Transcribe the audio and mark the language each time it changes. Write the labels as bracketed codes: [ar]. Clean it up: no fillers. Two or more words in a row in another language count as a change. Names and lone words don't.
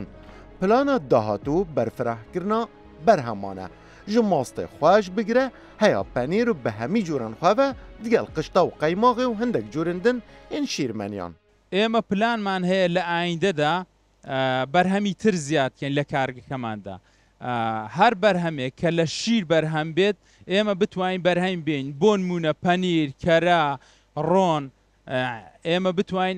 [ku] Plana dahatû berfirehkirina berheman e ji mastê xweş bigire heya penîr û bi hemî coran xwe ve digel qişta û qeymaxê û hindek corên din ên şîrmeniyan. [ckb] ئێمە پلانمان هەیە لە ئایندەدا بەرهەمی تر زیادکەین لە کارگەکەماندا. هەر بەرهەمێک کە لە شیر بەرهەم بێت ئێمە بتوانین بەرهەم بین بۆ نمونە پەنیر کەرا ڕۆن ئێمە بتوانین